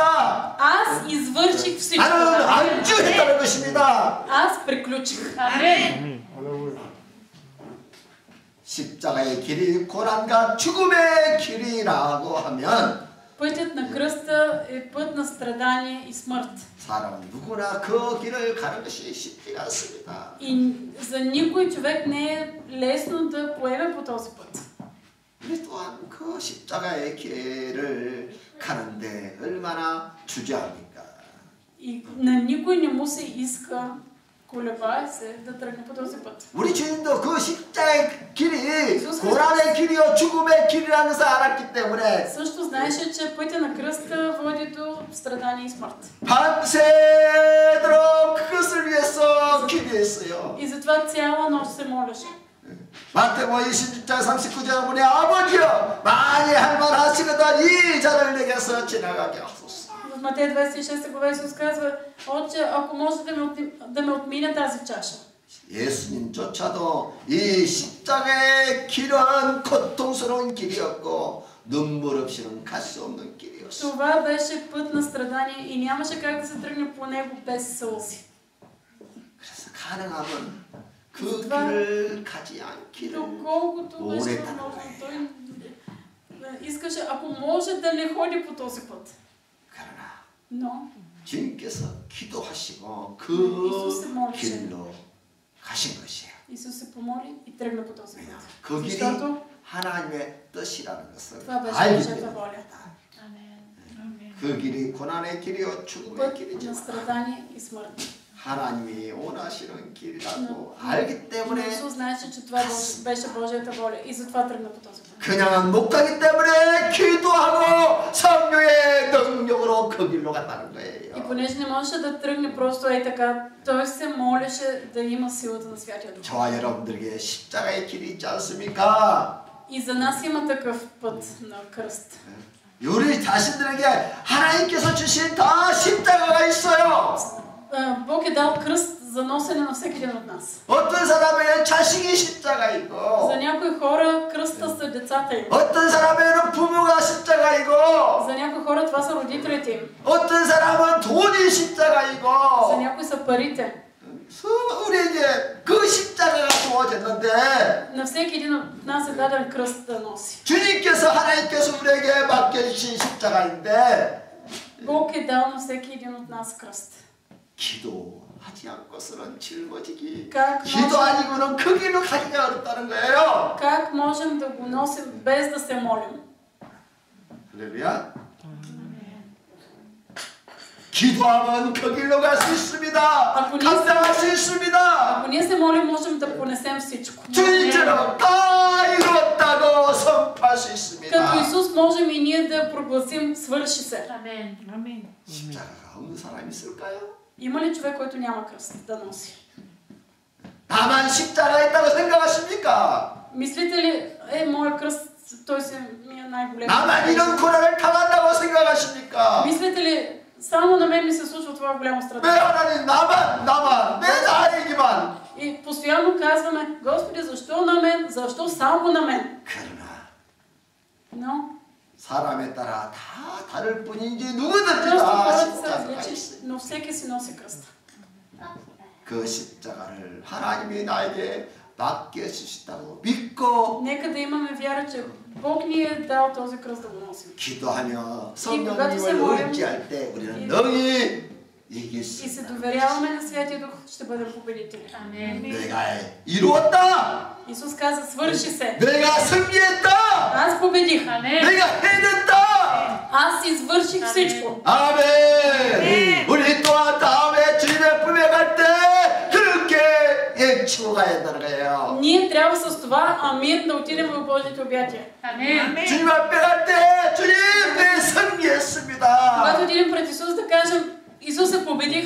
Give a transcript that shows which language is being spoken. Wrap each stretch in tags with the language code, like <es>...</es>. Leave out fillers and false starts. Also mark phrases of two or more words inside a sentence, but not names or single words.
<bg>Аз извърших всичко.</bg> <ko>나는 안주했다는 것입니다.</ko> <bg>Аз приключих.</bg> <ko>십자가의 길이 고난과 죽음의 길이라고 하면</ko> <bg>Пътят на кръста е път на страдание и смърт.</bg> <ko>사람은 누구나 그 길을 가는 것이 쉽지가 않습니다.</ko> <bg>И за никой човек не е лесно да поеме по този път.</bg> <ko>우리 또한 그 십자가의 길을 가는데 얼마나 주저합니까?</ko> <bg>И на никой не му се иска, колебае се, да тръгне по този път.</bg> <ko>우리 주님도 그 십자가의 길이 고난의 길이요 죽음의 길이라는 것을 알았기 때문에</ko> <bg>Също знаеше, че пътя на кръста води до страдание и смърт.</bg> <ko>밤새도록 그것을 위해서 기도했어요.</ko> <bg>И затова цяла нощ се молеше.</bg> <ko>마태복음 26장 39절 보니 아버지여 만일 할만하시거든 이 잔을 내게서 지나가게 하소서.</ko> <bg>В Матея 26 глава Исус казва: Отче, ако може да ме отмине тази чаша.</bg> <ko>예수님조차도 이 십자가의 길은 고통스러운 길이었고 눈물 없이는 갈 수 없는 길이었어.</ko> <bg>Това беше път на страдание и нямаше как да се тръгне по него без сълзи.</bg> <ko>그래서 가능하면 그 길을 가지 않기를</ko> <bg>Доколкото беше</bg> <ko>오랫동안</ko> <bg>възможно, той искаше, ако може да не ходи по този път.</bg> <ko>그러나</ko> <bg>Но</bg> <ko>주님께서 기도하시고 그 이수스 길로 가신 것이에요.</ko> <bg>Исус се помоли и тръгна по този път.</bg> <ko>그 길이</ko> <bg>Защото</bg> <ko>하나님의 뜻이라는 것을</ko> <bg>това беше</bg> <ko>알기</ko> <bg>Божията</bg> <ko>때문에</ko> <bg>воля.</bg> <ko>그 길이 고난의 길이요 죽음의</ko> <bg>Път на</bg> <ko>길이지만</ko> <bg>страдание и смърт.</bg> <ko>하나님이 원하시는 길이라고 알기 때문에</ko> <bg>Исус знаеше, че това беше Божията воля и затова тръгна по този път.</bg> <ko>그냥은 못 가기 때문에 기도하고 성령의 능력으로 그 길로 갔다는 거예요.</ko> <bg>И понеже не можеше да тръгне просто така, той се молеше да има силата на Святия Дух.</bg> <ko>저와 여러분들에게 십자가의 길이 있지 않습니까?</ko> <bg>И за нас има такъв път на кръст.</bg> <ko>우리 자신들에게 하나님께서 주신 다 십자가가 있어요.</ko> <bg>Бог е дал кръст за носене на всеки един от нас.</bg> <ko>어떤 사람에게는 자식이 십자가이고</ko> <bg>За някои хора кръста са децата им.</bg> <ko>어떤 사람에게는 부모가 십자가이고</ko> <bg>За някои хора това са родителите им.</bg> <ko>어떤 사람은 돈이</ko> <bg>За</bg> <ko>십자가이고</ko> <bg>някои са парите.</bg> <ko>우리에게 그 십자가가 주어졌는데</ko> <bg>На всеки един от нас е даден кръст да носи.</bg> <ko>주님께서 하나님께서 우리에게 맡겨주신 십자가인데</ko> <bg>Бог е дал на всеки един от нас кръст.</bg> <ko>기도하지 않고서는 짊어지기</ko> <bg>Как</bg> <ko>기도 아니고는 그 길로 가기가 어렵다는 거예요.</ko> <bg>Как можем да го носим без да се молим?</bg> <ko>할렐루야. 기도하면 그 길로 갈 수 있습니다. 감당할 수 있습니다.</ko> <bg>Ако ние се молим, можем да понесем всичко.</bg> <ko>주님처럼 다 이뤘다고 선포할 수 있습니다.</ko> <bg>Като Исус можем и ние да прогласим свърши се. Амин.</bg> <ko>십자가가 없는 사람이 있을까요?</ko> <bg>Има ли човек, който няма кръст да носи?</bg> <ko>나만 십자가 있다고 생각하십니까?</ko> <bg>Мислите ли, моя кръст, той си ми е най-голям?</bg> <ko>나만 이런 고난을 당한다고 생각하십니까?</ko> <bg>Мислите ли, само на мен ми се случва това голямо</bg> <ko>왜</ko> <bg>страдание?</bg> <ko>하나님 나만 내 나에게만</ko> <bg>И постоянно казваме: Господи, защо на мен защо само на мен?</bg> <ko>그러나</ko> <bg>Но</bg> <ko>사람에 따라 다 다를 뿐이지 누구든지</ko> <bg>просто</bg> <ko>다</ko> <bg>хората са</bg> <ko>십자가가</ko> <bg>различни,</bg> <ko>있어.</ko> <bg>но всеки си носи кръста.</bg> <ko>그 십자가를 하나님이 나에게 맡겨주셨다고 믿고</ko> <bg>Нека да имаме вяра, че Бог ни е дал този кръст да го носим.</bg> <ko>기도하며</ko> <bg>когато се</bg> <ko>성령님을</ko> <bg>молим,</bg> <ko>의지할 때 우리는</ko> <bg>и-</bg> <ko>능히 이길</ko> <bg>И</bg> <ko>수</ko> <bg>се</bg> <ko>있다.</ko> <bg>доверяваме на Святия Дух, ще бъдем победители.</bg> <ko>내가 이루었다.</ko> <bg>Исус каза, свърши се.</bg> <ko>내가 승리했다.</ko> <bg>Аз победих.</bg> <ko>내가 해냈다.</ko> <bg>Аз извърших всичко.</bg> <ko>아멘. 우리 또한 다음에 주님의 품에 갈 때 그렇게 외치고 가야 된다는 거예요.</ko> <bg>Ние трябва с това амин да отидем в Божиите обятия.</bg> <ko>주님 앞에 갈 때 주님 내 승리했습니다.</ko> <bg>Когато отидем пред Исус да кажем, Исусе, победих.</bg>